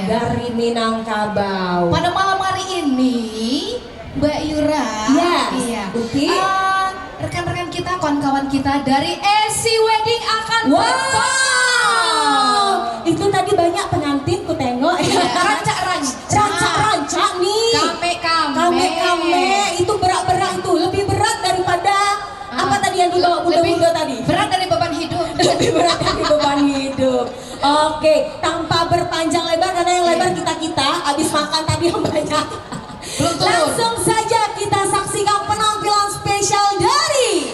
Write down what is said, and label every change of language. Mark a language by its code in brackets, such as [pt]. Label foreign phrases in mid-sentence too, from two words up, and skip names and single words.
[id] dari Minangkabau. Pada malam hari ini, Mbak Yura, Yes, iya, oke. rekan-rekan kita, kawan-kawan kita dari SC Wedding akan Wow, perform. itu tadi banyak pengantin ku tengok. Iya, rancak-rancak nih. Kame-kame itu berat-berat itu, lebih berat daripada apa tadi yang dibawa bunda-bunda tadi? Berat dari beban hidup. Lebih berat dari beban hidup. Oke, tanpa berpanjang lebar karena yang lebar kita-kita habis makan tadi yang banyak. Belum turun. Langsung saja kita saksikan penampilan spesial dari